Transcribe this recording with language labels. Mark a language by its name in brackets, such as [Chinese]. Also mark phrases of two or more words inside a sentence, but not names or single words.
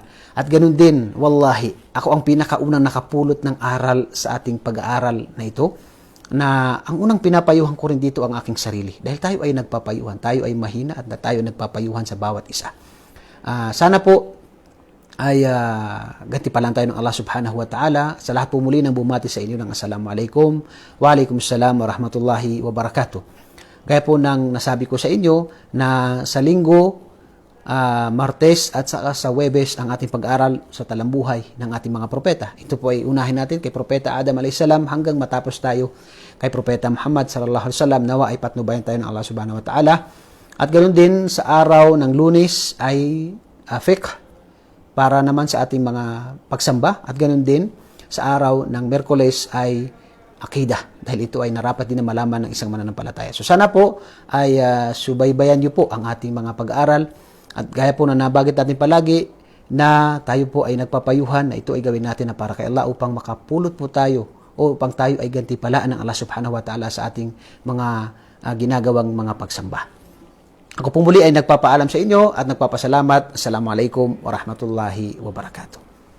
[Filipino] At ganun din, wallahi, ako ang pinakaunang nakapulot ng aral sa ating pag-aaral na ito, na ang unang pinapayuhan ko rin dito ang aking sarili. Dahil tayo ay nagpapayuhan, tayo ay mahina at tayo nagpapayuhan sa bawat isa. Sana po ay gantipalan tayo ng Allah [Arabic] سبحانه وتعالى. [Filipino] Sa lahat po muli ng bumati sa inyo ng [Arabic] السلام عليكم وعليكم السلام ورحمة الله وبركاته. [Filipino] Gaya po nang nasabi ko sa inyo na sa linggo, Martes at saka sa Huwebes ang ating pag-aral sa talambuhay ng ating mga propeta. Ito po ay unahin natin kay Propeta Adam [Arabic] عليه السلام [Filipino] hanggang matapos tayo kay Propeta Muhammad [Arabic] صلى الله عليه وسلم. [Filipino] Nawa ay patnubayan tayo ng Allah [Arabic] سبحانه وتعالى. [Filipino] At ganoon din sa araw ng Lunes ay fiqh para naman sa ating mga pagsamba. At ganoon din sa araw ng Miyerkules ay akidah, dahil ito ay narapat din na malaman ng isang mananampalataya. So sana po ay subaybayan niyo po ang ating mga pag-aaral. At gaya po na nabagit natin palagi na tayo po ay nagpapayuhan na ito ay gawin natin na para kay Allah upang makapulot po tayo o upang tayo ay gantipalaan ng Allah [Arabic] سبحانه وتعالى [Filipino] sa ating mga ginagawang mga pagsamba. Ako po muli ay nagpapaalam sa inyo at nagpapasalamat. [Arabic] السلام عليكم ورحمة الله وبركاته.